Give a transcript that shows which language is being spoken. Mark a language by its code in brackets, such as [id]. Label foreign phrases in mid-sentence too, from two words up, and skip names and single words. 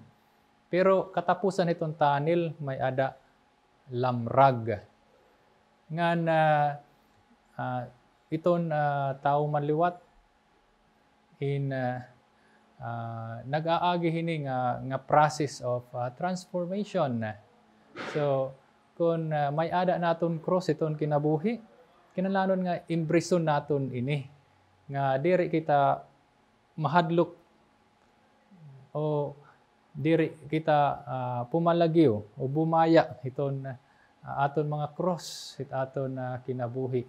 [war] Pero katapusan hiton tunnel may ada lamrag. Ngan iton tao manliwat nag-aagi hini nga [en] process of transformation. [war] So kung may ada naton cross iton kinabuhi, kinahanglan nga imprison naton ini nga diri kita mahadlok o diri kita pumalagyo o bumaya iton aton mga cross it aton kinabuhi.